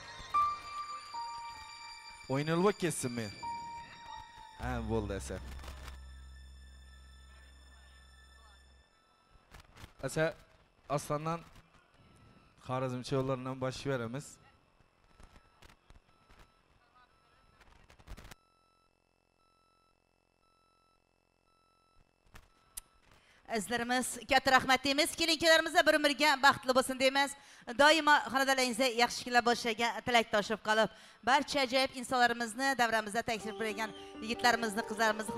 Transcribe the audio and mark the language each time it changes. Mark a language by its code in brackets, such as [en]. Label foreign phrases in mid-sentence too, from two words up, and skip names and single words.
[uz] O'ynalib ketsinmi? Ha, bo'ldi asa. Asa Aslandan Xorazmcha yo'llaridan boshlayveramiz. Azizlarimiz, katta rahmat deymiz. Kelinkilarimizga bir-biriga baxtli bo'lsin deymiz. Doimo xonadonlaringizda yaxshi kunlar bo'lishiga tilakdoshib qolib, barcha ajoyib insonlarimizni davramizda taklif qilgan yigitlarimizni, qizlarimizni